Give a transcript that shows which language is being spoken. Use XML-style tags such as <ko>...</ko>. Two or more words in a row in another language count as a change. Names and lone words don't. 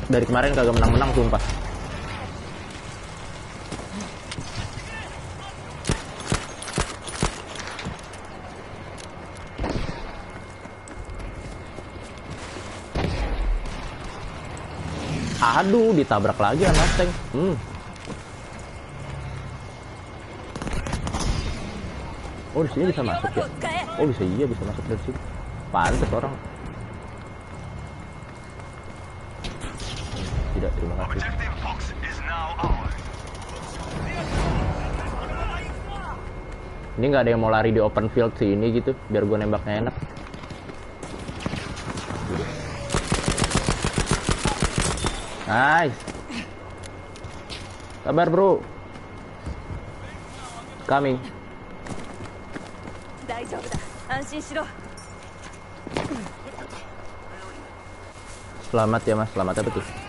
<id>Dari kemarin kagak menang-menang sumpah. Aduh, ditabrak lagi sama tank. Oh, di sini bisa</id> <ja>医療</ja> <id>masuk</id> <ja>爆</ja> <id>ya?</id> <ja>を使え</ja> <id>Oh, bisa masuk dari sini. Pantes orang. Tidak, terima kasih.</id> <en>Objective box is now ours.</en> <id>Ini nggak ada yang mau lari di</id> <en>open field</en> <id>sih ini gitu, biar gue nembaknya enak. Nice. Sabar bro. Coming.</id> <ja>大丈夫だ安心しろ</ja> <id>Selamat ya mas, selamat apa tuh?</id>